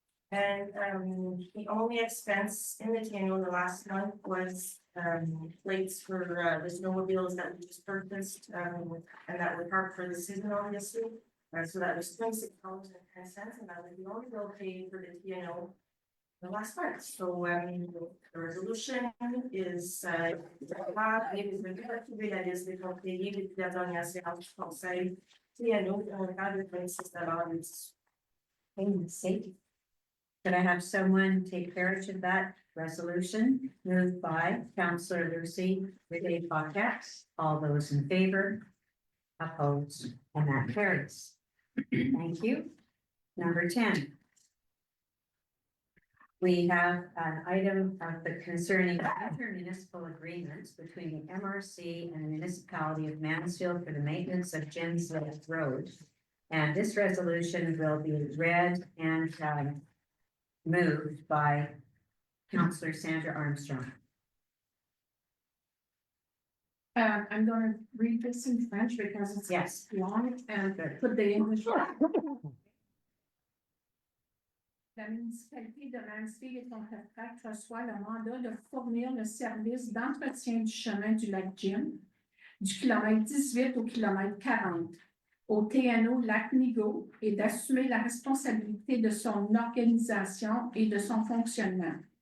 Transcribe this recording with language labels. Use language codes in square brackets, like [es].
[en] And the only expense in the TNO the last month was plates for the snowmobiles that we just purchased, and that were parked for the season, obviously. So that was $26.10, and that was the only bill paid for the TNO the last month. So the resolution is that is the [fr] conseiller depuis la dernière séance du conseil TNO dans le cadre de $26. [en] Could I have someone take carriage of that resolution? Moved by Councillor Lucy Rigaud-Paquette. All those in favor, opposed, and that carries. Thank you. Number 10. We have an item of the concerning intermunicipal agreements between the MRC and the municipality of Mansfield for the maintenance of Jim's Lake Road. And this resolution will be read and moved by Councillor Sandra Armstrong. I'm going to read this in French because it's long and put the English. [fr] La municipalité de Mansfield et Pontefract reçoit le mandat de fournir le service d'entretien du chemin du lac Jim, du kilomètre 18 au kilomètre 40, au TNO Lac Migo et d'assumer la responsabilité de son organisation et de son fonctionnement.